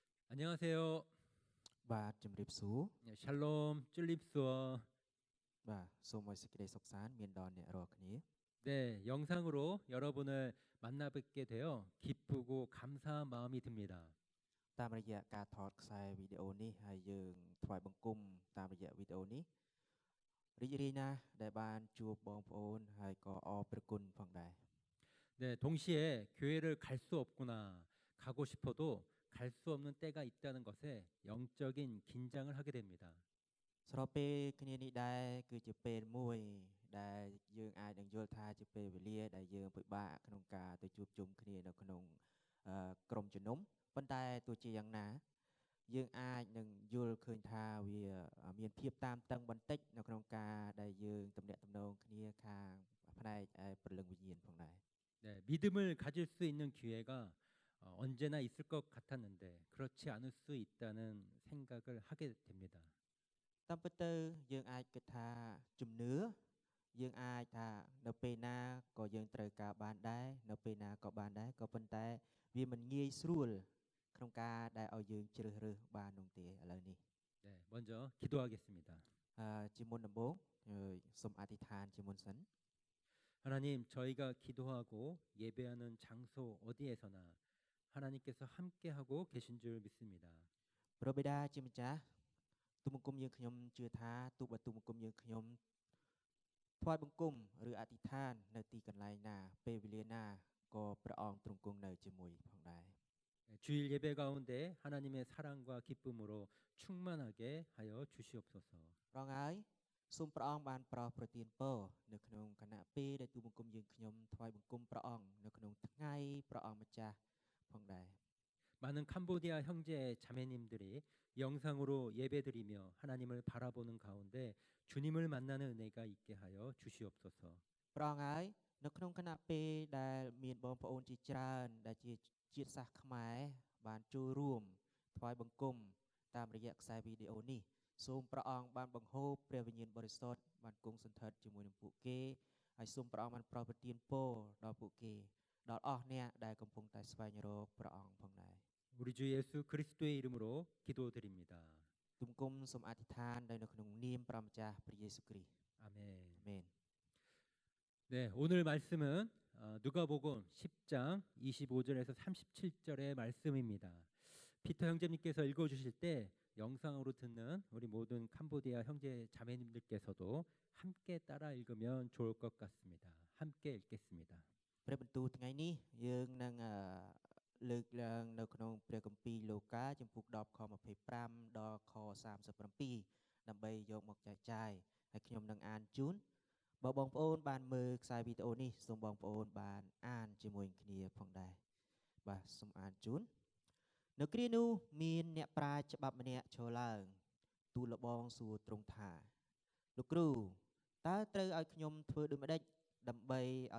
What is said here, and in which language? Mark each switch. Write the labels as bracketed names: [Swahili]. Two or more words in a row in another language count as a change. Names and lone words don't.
[Korean] 안녕하세요. [Khmer] បាទជំរាបសួរ [Korean] 네, 샬롬 찔립수어. [Khmer] បាទសូមឲ្យសេចក្តីសុខសាន្តមានដល់អ្នករាល់គ្នា [Korean] 네, 영상으로 여러분을 만나 뵙게 되어 기쁘고 감사한 마음이 듭니다. [Khmer] តាមរយៈការថតខ្សែវីដេអូនេះហើយយើងថ្វាយបង្គំតាមរយៈវីដេអូនេះរីករាយណាស់ដែលបានជួបបងប្អូនហើយក៏អរព្រគុណផងដែរ [Korean] 네, 동시에 교회를 갈 수 없구나, 가고 싶어도 갈 수 없는 때가 있다는 것에 영적인 긴장을 하게 됩니다. [Khmer] ស្របពេលគ្នានេះដែរគឺជាពេលមួយដែលយើងអាចនឹងយល់ថាជាពេលវេលាដែលយើងពិបាកក្នុងការទៅជួបជុំគ្នានៅក្នុងក្រុមជំនុំប៉ុន្តែទោះជាយ៉ាងណាយើងអាចនឹងយល់ឃើញថាវាមានភាពតាមតឹងបន្តិចនៅក្នុងការដែលយើងទំនាក់ទំនងគ្នាខាងផ្នែកព្រលឹងវិញ្ញាណផងដែរ [Korean] 네, 믿음을 가질 수 있는 기회가 언제나 있을 것 같았는데 그렇지 않을 수 있다는 생각을 하게 됩니다. [Khmer] តាមពិតទៅយើងអាចគិតថាជំនឿយើងអាចថានៅពេលណាក៏យើងត្រូវការបានដែរនៅពេលណាក៏បានដែរក៏ប៉ុន្តែវាមិនងាយស្រួលក្នុងការដែលឲ្យយើងជ្រើសរើសបាននោះទេឥឡូវនេះ [Korean] 네, 먼저 기도하겠습니다. [Khmer] ជាមុនដំបូងសូមអធិដ្ឋានជាមុនសិន [Korean] 하나님, 저희가 기도하고 예배하는 장소 어디에서나 하나님께서 함께하고 계신 줄 믿습니다. [Khmer] ព្រះបិតាជាម្ចាស់ទូលបង្គំយើងខ្ញុំជឿថាទូបទូលបង្គំយើងខ្ញុំថ្វាយបង្គំឬអធិដ្ឋាននៅទីកន្លែងណាពេលវេលាណាក៏ព្រះអង្គទ្រង់គង់នៅជាមួយផងដែរ [Korean] 주일 예배 가운데 하나님의 사랑과 기쁨으로 충만하게 하여 주시옵소서. [Khmer] ព្រះអង្គហើយសូមព្រះអង្គបានប្រោសប្រទានពរនៅក្នុងគណៈពេលដែលទូលបង្គំយើងខ្ញុំថ្វាយបង្គំព្រះអង្គនៅក្នុងថ្ងៃព្រះអង្គម្ចាស់ផងដែរ [Korean] 많은 캄보디아 형제 자매님들이 영상으로 예배드리며 하나님을 바라보는 가운데 주님을 만나는 은혜가 있게 하여 주시옵소서. [Khmer] ព្រះអង្គហើយនៅក្នុងគណៈពេលដែលមានបងប្អូនជាច្រើនដែលជាជាតិសាសន៍ខ្មែរបានចូលរួមថ្វាយបង្គំតាមរយៈខ្សែវីដេអូនេះសូមព្រះអង្គបានបង្ហូរព្រះវិញ្ញាណបរិសុទ្ធបានគង់សន្ធិដ្ឋជាមួយនឹងពួកគេហើយសូមព្រះអង្គបានប្រោសប្រទានពរដល់ពួកគេដល់អស់អ្នកដែលកំពុងតែស្វែងរកព្រះអង្គផងដែរ [Korean] 우리 주 예수 그리스도의 이름으로 기도드립니다. [Khmer] ទូលបង្គំសូមអធិដ្ឋានដោយនៅក្នុងនាមព្រះម្ចាស់ព្រះយេស៊ូវគ្រីស្ទ [Korean] 아멘. [Khmer] អាមែន [Korean] 네, 오늘 말씀은 누가복음 10장 25절에서 37절의 말씀입니다. 피터 형제님께서 읽어주실 때 영상으로 듣는 우리 모든 캄보디아 형제 자매님들께서도 함께 따라 읽으면 좋을 것 같습니다. 함께 읽겠습니다. [Khmer] ព្រះបន្ទូលថ្ងៃនេះយើងនឹងលើកឡើងនៅក្នុងព្រះគម្ពីរលូកាចំពុក10ខ25ដល់ខ 37ដើម្បីយកមកចែកចាយហើយខ្ញុំនឹងអានជូនបើបងប្អូនបានមើលខ្សែវីដេអូនេះសូមបងប្អូនបានអានជាមួយគ្នាផងដែរបាទសូមអានជូននៅគ្រានោះមានអ្នកប្រាជ្ញច្បាប់ម្នាក់ឈរឡើងទូលលបងសួរទ្រង់ថាលោកគ្រូតើត្រូវឲ្យខ្ញុំធ្វើដូចម្ដេចដើម្បីឲ្យ